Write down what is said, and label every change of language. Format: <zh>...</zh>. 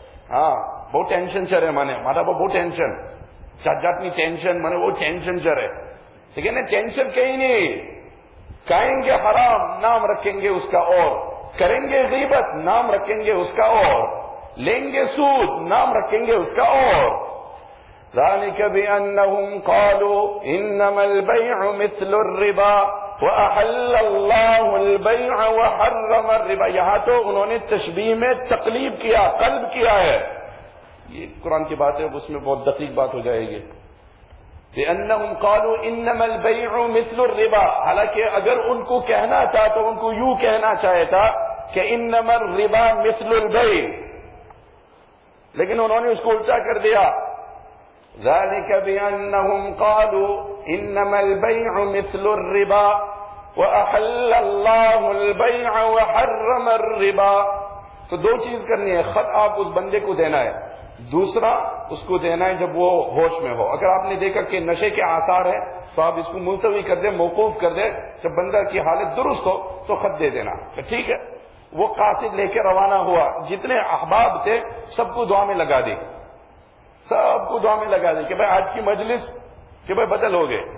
<ur>ہاں بہت ٹینشن چڑھے مانے مارا بہت ٹینشن چٹ جٹ نہیں ٹینشن مانے وہ ٹینشن چڑھے لیکن ٹینشن کہیں نہیں، کہیں گے حرام نام رکھیں گے اس کا اور، کریں گے غیبت نام رکھیں گے اس کا اور، لیں گے سود نام رکھیں گے اس کا اور.</ur> <ar>ذلك بأنهم قالوا إنما البيع مثل الربا وأحل الله البيع وحرم الربا.</ar> <ur>یہاں تو انہوں نے تشبیہ میں تقلیب کیا، قلب کیا ہے. یہ قرآن کی بات ہے، اس میں بہت دقیق بات ہو جائے گی.</ur> <ar>بأنهم قالوا إنما البيع مثل الربا،</ar> <ur>حالانکہ اگر ان کو کہنا تھا تو ان کو یوں کہنا چاہے تھا کہ</ur> <ar>إنما الربا مثل البيع،</ar> <ur>لیکن انہوں نے اس کو الٹا کر دیا.</ur> <ar>ذلك بأنهم قالوا إنما البيع مثل الربا وأحل الله البيع وحرم الربا.</ar> <ur>تو دو چیز کرنی ہے، خط آپ اس بندے کو دینا ہے، دوسرا اس کو دینا ہے جب وہ ہوش میں ہو. اگر آپ نے دیکھا کہ نشے کے آثار ہیں تو آپ اس کو ملتوی کر دیں، موقوف کر دیں، جب بندہ کی حالت درست ہو تو خط دے دینا. ٹھیک ہے، وہ قاصد لے کے روانہ ہوا، جتنے احباب تھے سب کو دعا میں لگا دی، سب کو دعا میں لگا دی کہ بھائی آج کی مجلس کہ بھائی بدل ہو گئے،</ur>